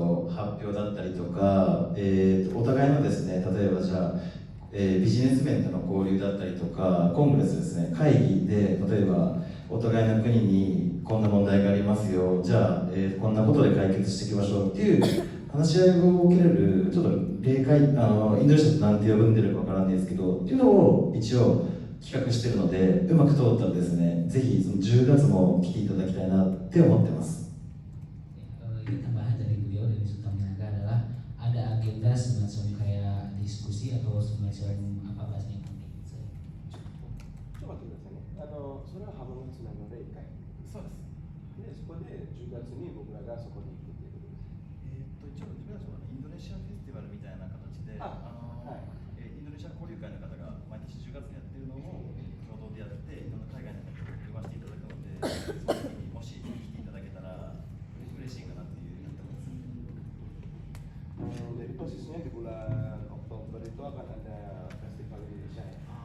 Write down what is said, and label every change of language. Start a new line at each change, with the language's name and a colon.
Japanese: 発表だったりとか、お互いのですね、例えばじゃあ、ビジネス面での交流だったりとか、コングレスですね、会議で例えばお互いの国にこんな問題がありますよ、じゃあ、こんなことで解決していきましょうっていう話し合いを受けれるちょっと例会、インドネシアってなんて呼んでるかわからないですけどっていうのを一応企画してるので、うまく通ったらですね、ぜひその10月も来ていただきたいなって思ってます。
Indonesian: Ini tambahan dari beliau dari Sultan Niaga adalah ada agenda semacam kayak diskusi atau semacam apa bahasanya nanti.
Japanese: ちょっと待ってくださいね。それは浜松なので1回。そうです。で、そこで10月に僕らがそこに行くっていうことです。一応自分たちはインドネシアフェスティバルみたいな形で、インドネシア交流会の方が毎年10月にやってるのを共同でやって、いろんな海外の方に呼ばせていただくので、その時にもし来ていただけたら嬉しいかなっていうふうに思ってます。
Indonesian: Jadi posisinya di bulan Oktober itu akan ada festival Indonesia ya.